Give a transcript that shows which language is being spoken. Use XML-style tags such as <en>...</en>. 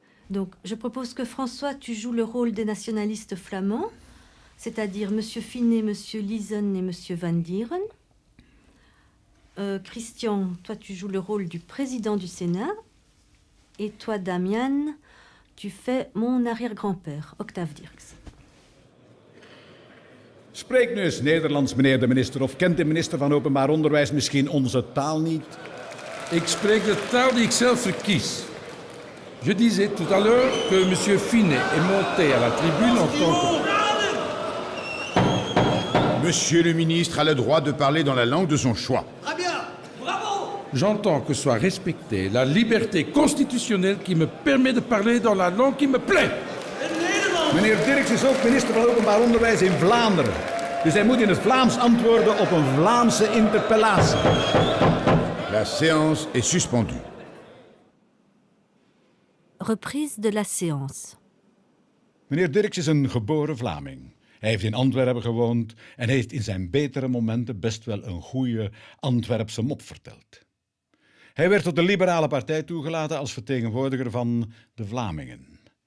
<fr>Donc, je propose que François, tu joues le rôle des nationalistes flamands, c'est-à-dire M. Finet, M. Liesen et M. Van Dieren. Christian, toi, tu joues le rôle du président du Sénat. Et toi, Damian, tu fais mon arrière-grand-père, Octave Dirks.</fr> <nl>Spreekt nu eens Nederlands, meneer de minister, of kent de minister van Openbaar Onderwijs misschien onze taal niet? Ik spreek de taal die ik zelf verkies.</nl> <fr>Je disais tout à l'heure que M. Finet est monté à la tribune en tant que... Monsieur le ministre a le droit de parler dans la langue de son choix. Très bien, bravo! J'entends que soit respectée la liberté constitutionnelle qui me permet de parler dans la langue qui me plaît.</fr> <nl>Meneer Dirks is ook minister van Openbaar Onderwijs in Vlaanderen. Dus hij moet in het Vlaams antwoorden op een Vlaamse interpellatie.</nl> <fr>La séance est suspendue. Reprise de la séance.</fr> <nl>Meneer Dirks is een geboren Vlaming. Hij heeft in Antwerpen gewoond en heeft in zijn betere momenten best wel een goede Antwerpse mop verteld. Hij werd tot de Liberale Partij toegelaten als vertegenwoordiger van de Vlamingen.</nl>